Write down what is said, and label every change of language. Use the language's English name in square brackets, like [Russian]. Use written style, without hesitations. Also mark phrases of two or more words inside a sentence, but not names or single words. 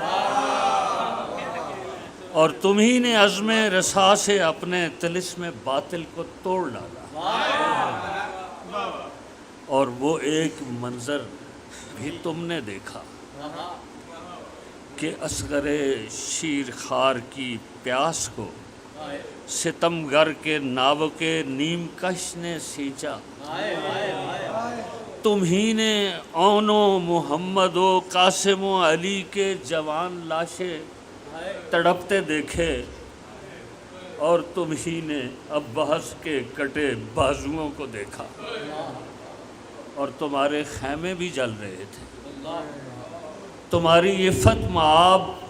[Urdu] اور تم ہی نے عزم رسا سے اپنے طلسم باطل کو توڑ ڈالا، اور وہ ایک منظر بھی تم نے دیکھا کہ اصغر شیر خار کی پیاس کو ستمگر کے ناوک نیم کش نے سینچا، تم ہی نے اون و محمد و قاسم و علی کے جوان لاشیں تڑپتے دیکھے، اور تم ہی نے عباس کے کٹے بازوؤں کو دیکھا، اور تمہارے خیمے بھی جل رہے تھے، تمہاری عفت مآب